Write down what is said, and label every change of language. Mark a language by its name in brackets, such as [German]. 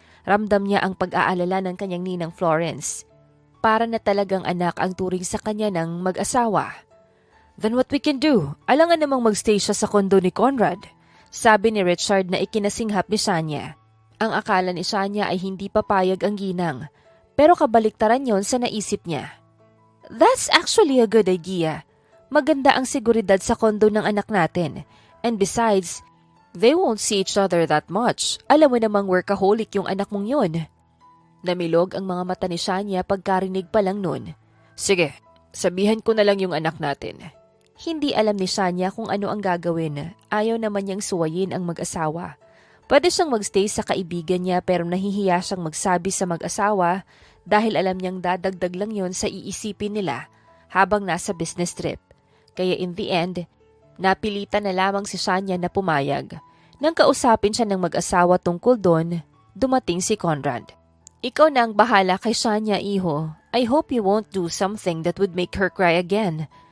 [Filipino] Ramdam niya ang pag-aalala ng kanyang ninang Florence. Para na talagang anak ang turing sa kanya ng mag-asawa. [English] Then what we can do? [Filipino] Alangan namang magstay siya sa kondo ni Conrad. Sabi ni Richard na ikinasinghap ni Shania. Ang akala ni Shania ay hindi papayag ang ginang. Pero kabaliktaran yon sa naisip niya. [English] That's actually a good idea. [Filipino] Maganda ang seguridad sa kondo ng anak natin. [English] And besides, they won't see each other that much. [Filipino] Alam mo namang workaholic yung anak mong yun. Namilog ang mga mata ni Shania pagkarinig pa lang nun. Sige, sabihan ko na lang yung anak natin. Hindi alam ni Shania kung ano ang gagawin. Ayaw naman niyang suwayin ang mag-asawa. Pwede siyang magstay sa kaibigan niya pero nahihiya siyang magsabi sa mag-asawa dahil alam niyang dadagdag lang yon sa iisipin nila habang nasa business trip. Kaya [English] in the end, [Filipino] napilitan na lamang si Shania na pumayag. Nang kausapin siya ng mag-asawa tungkol doon, dumating si Conrad. Ikaw na ang bahala kay Shania, iho. [English] I hope you won't do something that would make her cry again.